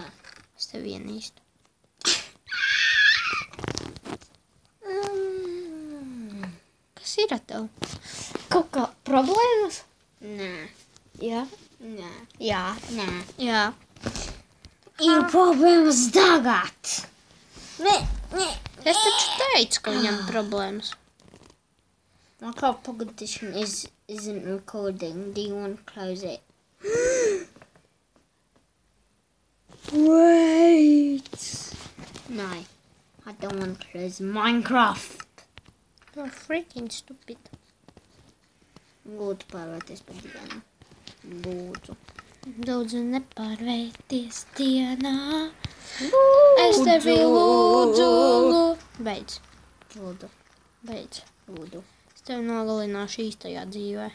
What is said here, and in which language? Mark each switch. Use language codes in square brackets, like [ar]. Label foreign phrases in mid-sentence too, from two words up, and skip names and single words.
[lv] es tevi ienīstu. Kas ir ar tev? Kaut kā problēmas? Nē. Jā. Nē. Jā. Nē. Jā. Ir problēmas tagad. Nē. Es taču teicu, ka viņam problēmas. [en] My car competition isn't recording. Do you want to close it? Wait. No. I don't want to close Minecraft. You're freaking stupid. [lv] Lūdzu, pārvērties par dienu. Lūdzu. Lūdzu, nepārvērties dienā. Es tevi lūdzu. Beidz. Lūdzu. Beidz. Lūdzu. Es tevi nogalināšu īstajā dzīvē.